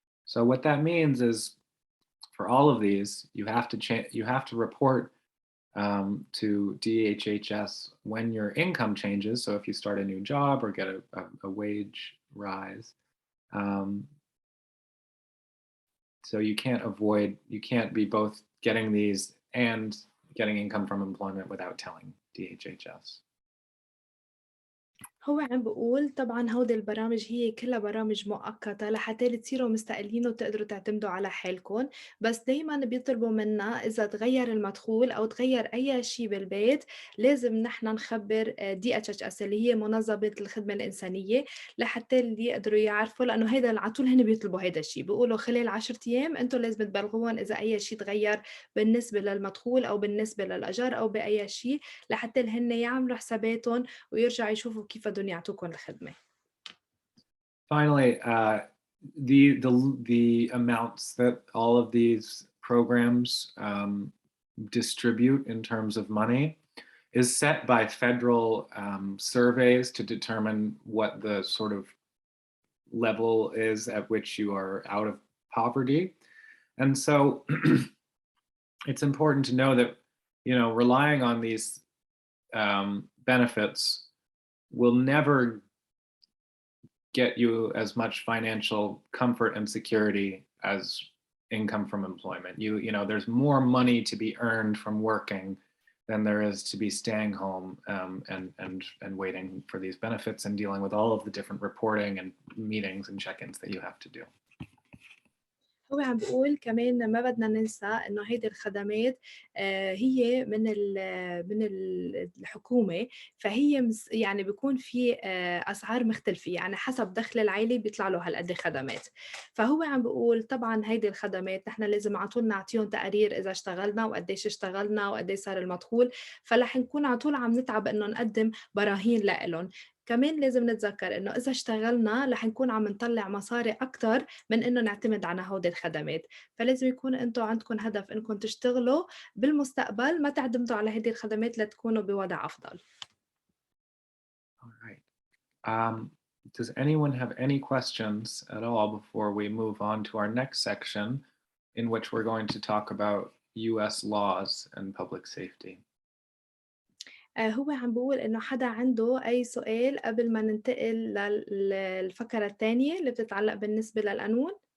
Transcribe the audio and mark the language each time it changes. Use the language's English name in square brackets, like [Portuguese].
[English] So what that means is, for all of these, you have to report to DHHS when your income changes. So if you start a new job or get a wage rise. So you can't be both getting these and getting income from employment without telling DHHS. [Arabic] هو عم بقول طبعا هودي البرامج هي كلها برامج مؤقتة لحتى تصيروا مستقلين وتقدروا تعتمدوا على حالكم، بس دايما بيطلبوا منا إذا تغير المدخول أو تغير أي شيء بالبيت لازم نحن نخبر DHHS اللي هي منظمة الخدمة الإنسانية لحتى اللي يقدروا يعرفوا، لأنه هيدا على طول هن بيطلبوا هيدا الشيء، بيقولوا خلال 10 أيام أنتم لازم تبلغوهم إذا أي شيء تغير بالنسبة للمدخول أو بالنسبة للأجار أو بأي شيء لحتى هن يعملوا حساباتهم ويرجعوا يشوفوا كيف بدهم يعطوكم الخدمة. [English] Finally, the amounts that all of these programs distribute in terms of money is set by federal surveys to determine what the sort of level is at which you are out of poverty. And so it's important to know that, relying on these benefits will never get you as much financial comfort and security as income from employment. There's more money to be earned from working than there is to be staying home and waiting for these benefits and dealing with all of the different reporting and meetings and check-ins that you have to do. [Arabic] هو عم بقول كمان ما بدنا ننسى إنه هيدي الخدمات هي من الحكومة، فهي يعني بيكون في أسعار مختلفة، يعني حسب دخل العائلة بيطلع له هالقد خدمات. فهو عم بقول طبعا هيدي الخدمات نحن لازم على طول نعطيهم تقارير إذا اشتغلنا وقديش اشتغلنا وقديش صار المدخول، فرح نكون على طول عم نتعب إنه نقدم براهين لإلهم. كمان لازم نتذكر إنه إذا اشتغلنا رح نكون عم نطلع مصاري أكتر من إنه نعتمد على هودي الخدمات، فلازم يكون أنتم عندكم هدف إنكم تشتغلوا بالمستقبل، ما تعتمدوا على هذه الخدمات لتكونوا بوضع أفضل. [English] All right. Does anyone have any questions at all before we move on to our next section, in which we're going to talk about US laws and public safety? [Arabic] هو عم بقول إنه حدا عنده أي سؤال قبل ما ننتقل للفقرة الثانية اللي بتتعلق بالنسبة للقانون؟